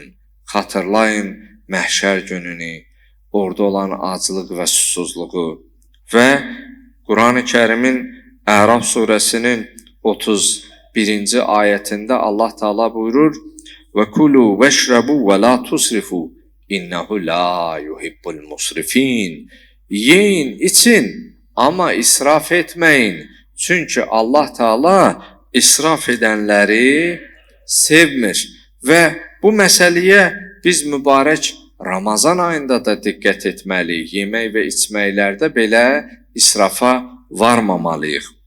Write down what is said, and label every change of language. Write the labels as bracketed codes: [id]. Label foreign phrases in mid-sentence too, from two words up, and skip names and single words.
[az] Xatırlayın məhşər gününü, orada olan aclıq və susuzluğu. Və Quran-ı Kərimin Əraf surəsinin 31-ci ayətində Allah Taala buyurur: [ar] "وكلوا واشربوا ولا تسرفوا إنه لا يحب المسرفين." [az] Yeyin, için, amma israf etməyin. Çünki Allah Taala israf edənləri sevmir. Və bu məsələyə biz mübarək Ramazan ayında da diqqət etməliyik. Yemək və içməklərdə belə israfa varmamalıyıq.